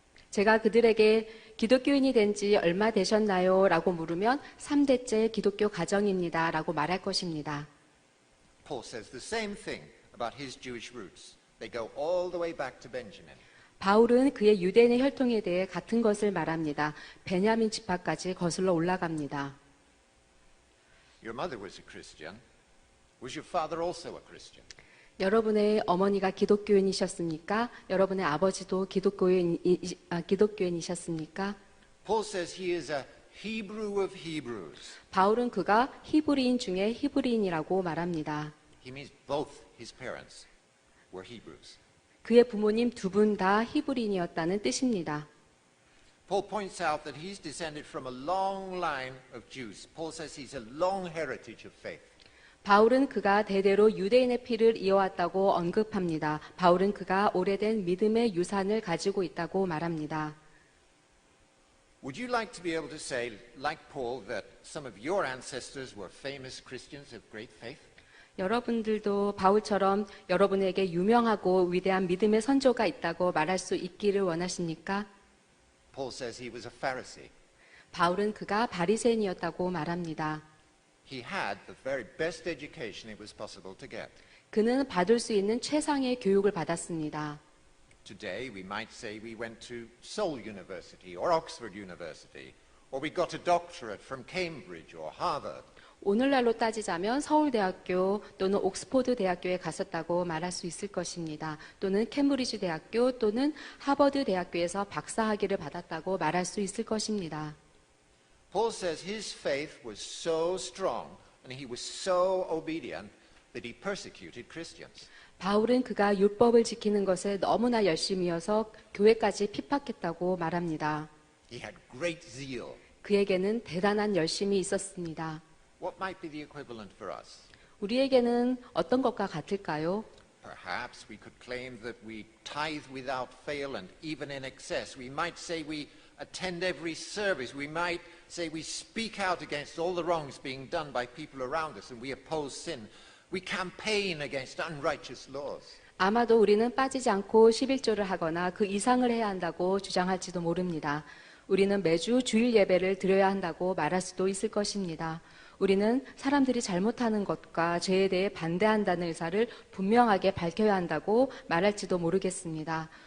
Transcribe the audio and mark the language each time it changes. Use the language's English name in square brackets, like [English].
[Korean] 제가 그들에게 기독교인이 된 지 얼마 되셨나요? 라고 물으면 3대째 기독교 가정입니다. 라고 말할 것입니다. [English] Paul says the same thing about his Jewish roots. They go all the way back to Benjamin. [Korean] 바울은 그의 유대인의 혈통에 대해 같은 것을 말합니다. 베냐민 지파까지 거슬러 올라갑니다. [English] Your mother was a Christian. Was your father also a Christian? [Korean] 여러분의 어머니가 기독교인이셨습니까? 여러분의 아버지도 기독교인이셨습니까? [English] Paul says he is a Hebrew of Hebrews. [Korean] 바울은 그가 히브리인 중에 히브리인이라고 말합니다. [English] He means both his parents were Hebrews. [Korean] 그의 부모님 두 분 다 히브리인이었다는 뜻입니다. [English] Paul points out that he's descended from a long line of Jews. Paul says he's a long heritage of faith. [Korean] 바울은 그가 대대로 유대인의 피를 이어왔다고 언급합니다. 바울은 그가 오래된 믿음의 유산을 가지고 있다고 말합니다. [English] Would you like to be able to say, like Paul, that some of your ancestors were famous Christians of great faith? [Korean] 여러분들도 바울처럼 여러분에게 유명하고 위대한 믿음의 선조가 있다고 말할 수 있기를 원하십니까? [English] Paul says he was a Pharisee. [Korean] 바울은 그가 바리새인이었다고 말합니다. [English] He had the very best education it was possible to get. [Korean] 그는 받을 수 있는 최상의 교육을 받았습니다. [English] Today we might say we went to Seoul University or Oxford University, or we got a doctorate from Cambridge or Harvard. [Korean] 오늘날로 따지자면 서울대학교 또는 옥스포드 대학교에 갔었다고 말할 수 있을 것입니다. 또는 캠브리지 대학교 또는 하버드 대학교에서 박사학위를 받았다고 말할 수 있을 것입니다. [English] Paul says his faith was so strong and he was so obedient that he persecuted Christians. [Korean] 바울은 그가 율법을 지키는 것에 너무나 열심이어서 교회까지 핍박했다고 말합니다. [English] He had great zeal. [Korean] 그에게는 대단한 열심이 있었습니다. [English] What might be the equivalent for us? [Korean] 우리에게는 어떤 것과 같을까요? [English] Perhaps we could claim that we tithe without fail and even in excess. We might say we attend every service. We might say we speak out against all the wrongs being done by people around us and we oppose sin. We campaign against unrighteous laws. [Korean] 아마도 우리는 빠지지 않고 11조를 하거나 그 이상을 해야 한다고 주장할지도 모릅니다. 우리는 매주 주일 예배를 드려야 한다고 말할 수도 있을 것입니다. 우리는 사람들이 잘못하는 것과 죄에 대해 반대한다는 의사를 분명하게 밝혀야 한다고 말할지도 모르겠습니다.